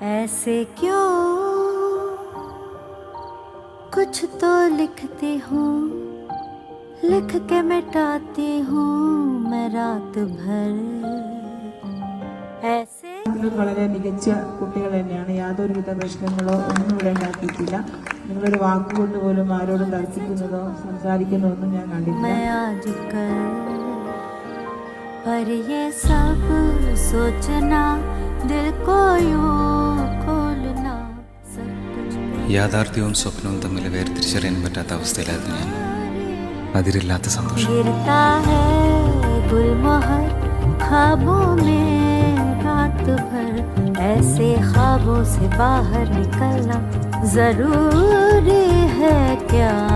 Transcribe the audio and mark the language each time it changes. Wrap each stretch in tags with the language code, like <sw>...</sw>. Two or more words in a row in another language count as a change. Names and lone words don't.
<hi>ऐसे क्यों कुछ तो लिखती हूँ लिख के मिटाती हूँ मैं रात भर ऐसे</hi> <ml>വളരെ മികച്ച കുട്ടികൾ തന്നെയാണ്. യാതൊരുവിധ പ്രശ്നങ്ങളോ ഒന്നും ഇവിടെ ഉണ്ടാക്കിയിട്ടില്ല. നിങ്ങളൊരു വാക്കുകൊണ്ട് പോലും ആരോടും തർക്കിക്കുന്നതോ സംസാരിക്കുന്നതോ ഒന്നും ഞാൻ കണ്ടിട്ടില്ല.</ml> <hi>मैं आजकल पर ये सब सोचना दिल को यूं खोलना सब कुछ</hi> <ml>യാഥാർത്ഥ്യവും സ്വപ്നവും തമ്മിൽ വേർതിരിച്ചറിയാൻ പറ്റാത്ത അവസ്ഥയിലായിരുന്നു ഞാൻ. അതിരില്ലാത്ത സന്തോഷം.</ml> <hi>गिरता है गुलमोहर ख्वाबों में रात भर ऐसे ख्वाबों से बाहर निकलना जरूरी है क्या</hi>